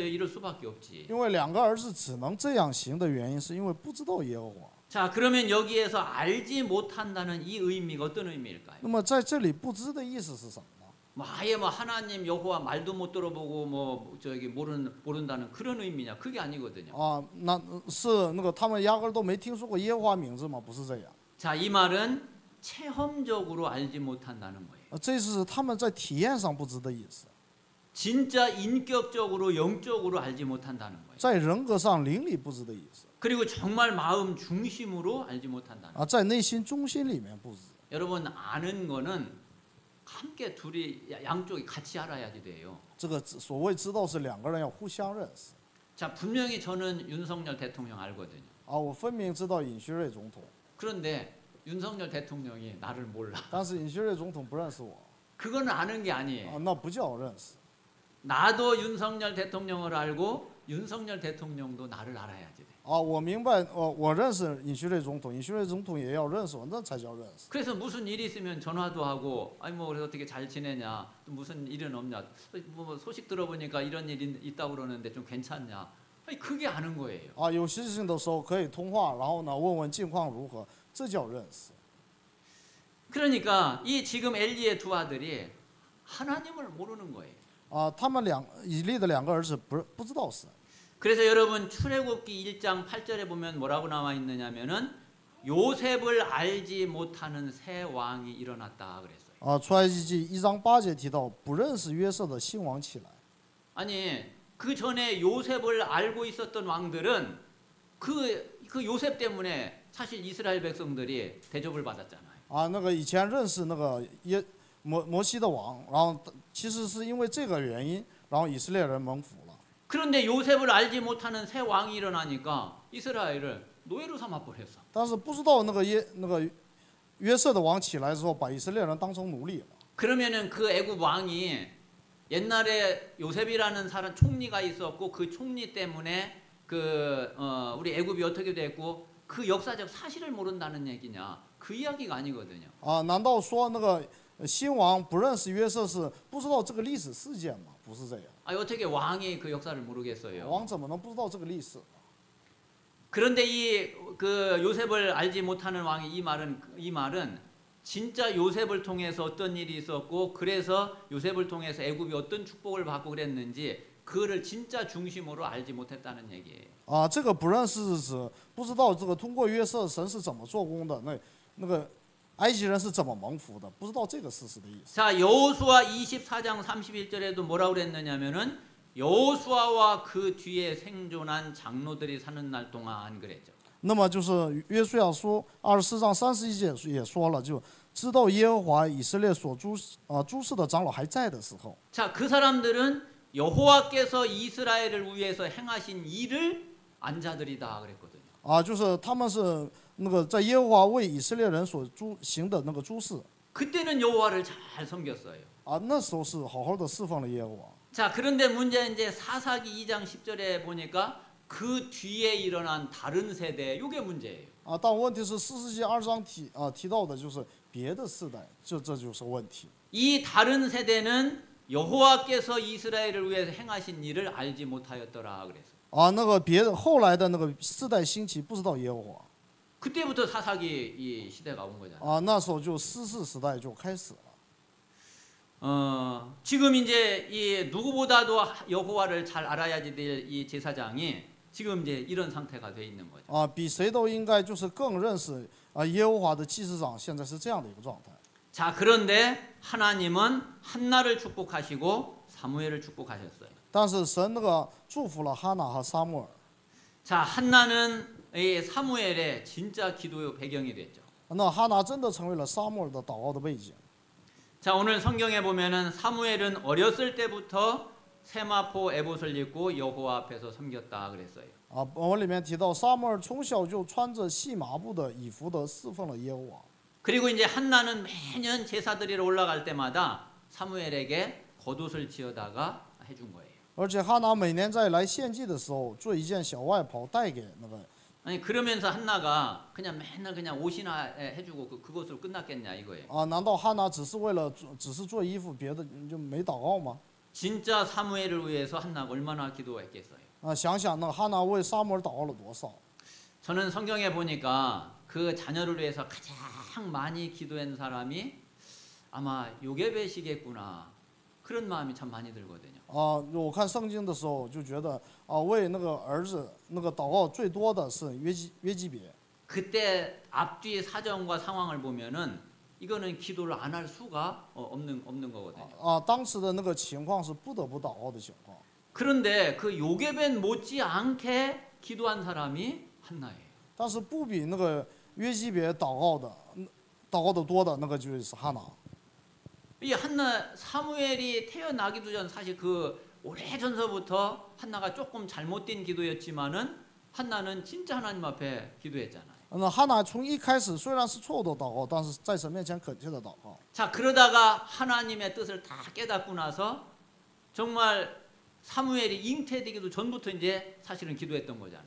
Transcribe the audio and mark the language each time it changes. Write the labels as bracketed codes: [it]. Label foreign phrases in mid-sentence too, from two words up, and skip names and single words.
[ko] 이럴 수밖에 없지. [zh] 因为2个儿子只能这样行的原因，是因为不知道耶和华。 [ko] 자, 그러면 여기에서 알지 못한다는 이 의미가 어떤 의미일까요? [zh] 那么在这里不知的意思是什么呢？ [ko] 뭐 아예 뭐 하나님 여호와 말도 못 들어보고 뭐 저기 모른다는 그런 의미냐? 그게 아니거든요. [zh] 那是那个他们压根都没听说过耶和华名字吗？不是这样。 [ko] 자, 이 말은 체험적으로 알지 못한다는 거예요. [zh] 这是他们在体验上不知的意思， [ko] 진짜 인격적으로 영적으로 알지 못한다는 거예요. [zh] 在人格上灵里不知的意思， [ko] 그리고 정말 마음 중심으로 알지 못한다는 거예요. [zh] 在内心中心里面不知。 [ko] 여러분 아는 거는 함께 둘이 양쪽이 같이 알아야지 돼요. [zh] 这个所谓知道是2个人要互相认识。 [ko] 자, 분명히 저는 윤석열 대통령 알거든요. [zh] 我分明知道尹锡悦总统， [ko] 그런데 윤석열 대통령이 나를 몰라. [zh] 但是尹锡悦总统不认识我， [ko] 그거는 아는 게 아니에요. [zh] 那不叫认识。 [ko] 나도 윤석열 대통령을 알고 윤석열 대통령도 나를 알아야지 돼. [zh] 我明白，我认识尹锡悦总统，尹锡悦总统也要认识我，那才叫认识。 [ko] 그래서 무슨 일이 있으면 전화도 하고 아니 뭐 그래서 어떻게 잘 지내냐 또 무슨 일은 없냐 뭐 소식 들어보니까 이런 일이 있다고 그러는데 좀 괜찮냐 아니 그게 아는 거예요. [zh] 有事情的时候可以通话，然后呢问问近况如何，这叫认识。 [ko] 그러니까 이 지금 엘리의 두 아들이 하나님을 모르는 거예요. [zh] 他们以利的2个儿子不知道神。 [ko] 그래서 여러분 출애굽기 1장 8절에 보면 뭐라고 나와 있느냐면은 요셉을 알지 못하는 새 왕이 일어났다 그랬어요. [zh] 出埃及记1章8节提到，不认识约瑟的新王起来。 [ko] 아니 그 전에 요셉을 알고 있었던 왕들은 그 요셉 때문에 사실 이스라엘 백성들이 대접을 받았잖아요. [zh] 那个以前认识那个摩西的王，然后其实是因为这个原因，然后以色列人蒙福了。 [ko] 그런데 요셉을 알지 못하는 새 왕이 일어나니까 이스라엘을 노예로 삼아 버렸어. [zh] 但是不知道那个约瑟的王起来之后，把以色列人当成奴隶了。 [ko] 그러면은 그 애굽 왕이 옛날에 요셉이라는 사람 총리가 있었고 그 총리 때문에 우리 애굽이 어떻게 됐고 그 역사적 사실을 모른다는 얘기냐? 그 이야기가 아니거든요. [zh] 难道说那个新王不认识约瑟是不知道这个历史事件吗？不是这样。 [ko] 어떻게 왕이 그 역사를 모르겠어요? [zh] 王怎么能不知道这个历史？ [ko] 그런데 그 요셉을 알지 못하는 왕이 이 말은 진짜 요셉을 통해서 어떤 일이 있었고 그래서 요셉을 통해서 애굽이 어떤 축복을 받고 그랬는지 그거를 진짜 중심으로 알지 못했다는 얘기예요. [zh] 这个不认识是指不知道这个通过约瑟神是怎么做工的，那个埃及人是怎么蒙福的，不知道这个事实的意思。 [ko] 자, 여호수아 24장 31절에도 뭐라고 그랬느냐면은 여호수아와 그 뒤에 생존한 장로들이 사는 날 동안 그랬죠. [zh] 那么就是约书亚书24章31节也说了，就知道耶和华以色列所诸事的长老还在的时候。 [ko] 자, 그 사람들은 여호와께서 이스라엘을 위해서 행하신 일을 안 자들이다 그랬거든요. [zh] 就是他们是那个在耶和华为以色列人所行的那个诸事。 [ko] 그때는 여호와를 잘 섬겼어요. [zh] 那时候是好好的侍奉了耶和华。 [ko] 자, 그런데 문제는 이제 사사기 2장 10절에 보니까 그 뒤에 일어난 다른 세대, 이게 문제예요. [zh] 但问题是4世纪2章提到的就是别的世代，这就是问题。 [ko] 이 다른 세대는 여호와께서 이스라엘을 위해서 행하신 일을 알지 못하였더라 그랬어요. [zh] 啊，那个别的后来的那个世代兴起，不知道耶和华 [ko] 그때부터 사사기 이 시대가 온 거잖아요. [zh] 啊，那时候就失世时代就开始了。 [ko] 지금 이제 이 누구보다도 여호와를 잘 알아야지 될 이 제사장이 지금 이제 이런 상태가 돼 있는 거죠. [zh] 啊，比谁都应该就是更认识啊耶和华的祭司长，现在是这样的一个状态。 [ko] 자, 그런데 하나님은 한나를 축복하시고 사무엘을 축복하셨어요. [zh] 但是神那个祝福了哈拿和撒母耳， [ko] 자, 한나는 이 사무엘의 진짜 기도의 배경이 됐죠. [zh] 那哈拿真的成为了撒母耳的祷告的背景。 [ko] 자, 오늘 성경에 보면은 사무엘은 어렸을 때부터 세마포 에봇을 입고 여호와 앞에서 섬겼다 그랬어요. [zh] 啊，本文里面提到撒母耳从小就穿着细麻布的以服的侍奉了耶和华。 [ko] 그리고 이제 한나는 매년 제사 드리러 올라갈 때마다 사무엘에게 겉옷을 지어다가 해준 거예요. [zh] 而且哈拿每年在来献祭的时候，做一件小外袍带给那个。 [ko] 아니 그러면서 한나가 그냥 맨날 그냥 옷이나 해주고 그것으로 끝났겠냐 이거예요. [zh] 啊，难道哈拿只是为了只是做衣服，别的就没祷告吗？ [ko] 진짜 사무엘을 위해서 한나가 얼마나 기도했겠어요. [zh] 啊，想想那哈拿为撒母耳祷告了多少？ [ko] 저는 성경에 보니까 그 자녀를 위해서 가장 많이 기도한 사람이 아마 요게벳이겠구나 그런 마음이 참 많이 들거든요. [zh] 啊，我看圣经的时候就觉得啊，为那个儿子那个祷告最多的是约基别。 [ko] 그때 앞뒤 사정과 상황을 보면은 이거는 기도를 안 할 수가 없는 거거든요. [zh] 啊，当时的那个情况是不得不祷告的情况。 [ko] 그런데 그 요게벳 못지않게 기도한 사람이 한나예요. [zh] 但是不比那个约基别祷告的多的那个就是哈拿。 [ko] 이 한나 사무엘이 태어나기도 전 사실 그 오래전서부터 한나가 조금 잘못된 기도였지만은 한나는 진짜 하나님 앞에 기도했잖아요. [zh] 那哈拿从一开始虽然是错误的祷告，但是在神面前恳切的祷告。 [ko] 자, 그러다가 하나님의 뜻을 다 깨닫고 나서 정말 사무엘이 잉태되기도 전부터 이제 사실은 기도했던 거잖아요.